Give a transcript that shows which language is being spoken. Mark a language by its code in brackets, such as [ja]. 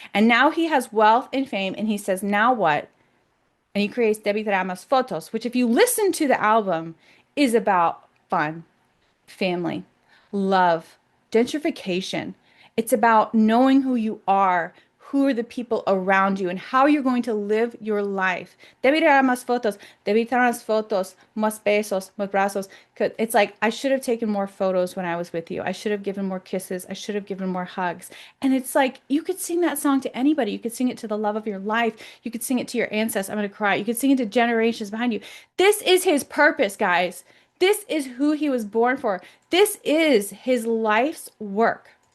[en] And now he has wealth and fame. And he says, now what? And he creates Debbie Ramos Fotos, which, if you listen to the album, is about fun, family, love, gentrification. It's about knowing who you are, who are the people around you, and how you're going to live your life. [es] Debí tirar más fotos, debí tirar más fotos, más besos, más brazos. [en] It's like, I should have taken more photos when I was with you. I should have given more kisses. I should have given more hugs. And it's like, you could sing that song to anybody. You could sing it to the love of your life. You could sing it to your ancestors. I'm going to cry. You could sing it to generations behind you. This is his purpose, guys. This is who he was born for. This is his life's work.